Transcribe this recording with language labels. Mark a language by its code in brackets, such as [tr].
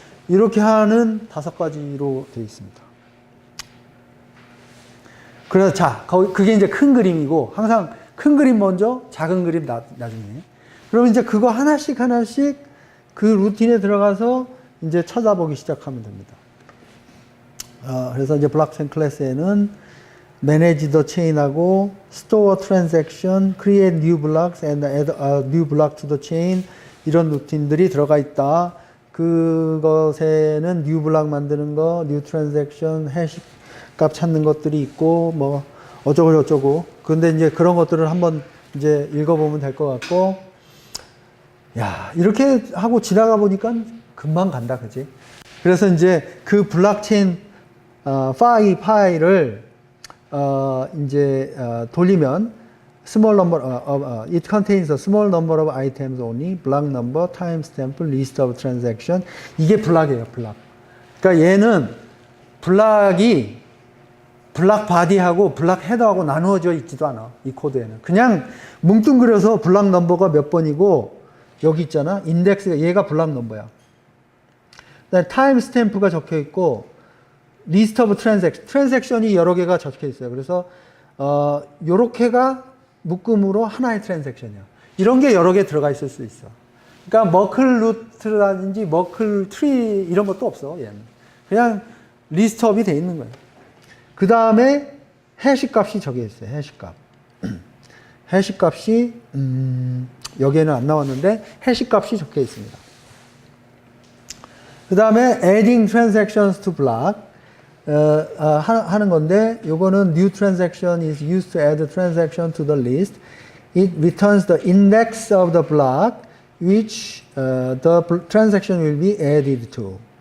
[ko] 이렇게 하는 5가지로 되어 있습니다. 그래서 자 그게 이제 큰 그림이고 항상 큰 그림 먼저 작은 그림 나중에. 그럼 이제 그거 하나씩 그 루틴에 들어가서 이제 찾아보기 시작하면 됩니다. 그래서 이제 블록체인 클래스에는 [en] manage the chain하고 store transaction, create new blocks and add a new block to the chain [ko] 이런 루틴들이 들어가 있다. 그것에는 new block 만드는 거, new transaction, 해시 값 찾는 것들이 있고 뭐 어쩌고 저쩌고. 근데 이제 그런 것들을 한번 이제 읽어보면 될 것 같고, 야 이렇게 하고 지나가 보니까 금방 간다, 그지? 그래서 이제 그 블록체인 파일을 이제 돌리면 [en] small number it contains a small number of items only, block number, timestamp, list of transaction. [ko] 이게 블록이에요, 블록. 그러니까 얘는 블록 바디하고 블록 헤더하고 나누어져 있지도 않아. 이 코드에는 그냥 뭉뚱그려서 블록 넘버가 몇 번이고 여기 있잖아. 인덱스가 얘가 블록 넘버야. 그다음에 타임 스탬프가 적혀 있고 리스트 오브 트랜잭션이 여러 개가 적혀 있어요. 그래서 요렇게가 묶음으로 하나의 트랜잭션이야. 이런 게 여러 개 들어가 있을 수 있어. 그러니까 머클 루트라든지 머클 트리 이런 것도 없어. 얘는 그냥 리스트업이 돼 있는 거예요. 그 다음에 해시 값이 적혀 있어요. 해시 값. 해시 값이 여기에는 안 나왔는데 해시 값이 적혀 있습니다. 그 다음에 [en] adding transactions to block [ko] 하는 건데 요거는 [en] new transaction is used to add a transaction to the list. It returns the index of the block which the transaction will be added to.